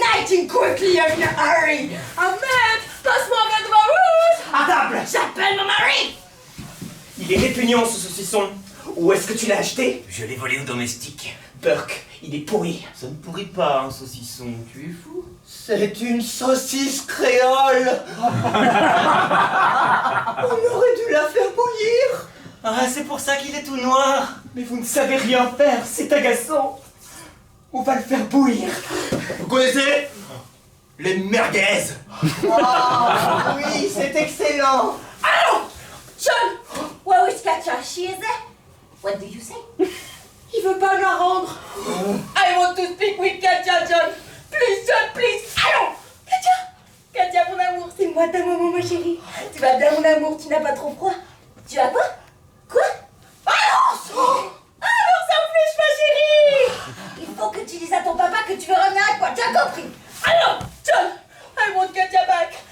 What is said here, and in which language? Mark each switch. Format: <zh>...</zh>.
<en>writing quickly, I'm in a hurry.</en> <fr>Ahmed, passe-moi un verre de vin rouge. À table! J'appelle mon mari. Il est répugnant ce saucisson. Où est-ce que tu l'as acheté? Je l'ai volé au domestique. Burke, il est pourri. Ça ne pourrit pas un saucisson, tu es fou? C'est une saucisse créole. On aurait dû la faire bouillir. Ah, c'est pour ça qu'il est tout noir. Mais vous ne savez rien faire, c'est agaçant. On va le faire bouillir. Vous connaissez les merguez? Ah oui, c'est excellent.</fr> <en>Allô, John. Where is Katja? She is there. What do you say?</en> <fr>Il veut pas me la rendre.</fr> <en>I want to speak with Katja, John. Please, John, please. Allô, Katja.</en> <fr>Katja, mon amour, c'est moi ta maman, ma chérie. Tu vas bien, mon amour, tu n'as pas trop froid. Tu as quoi? Quoi? Balance! Alors ça flèche, ma chérie. Il faut que tu dises à ton papa que tu veux revenir avec moi, tu as compris?</fr> <en>Alors, John, I want Katja back.</en>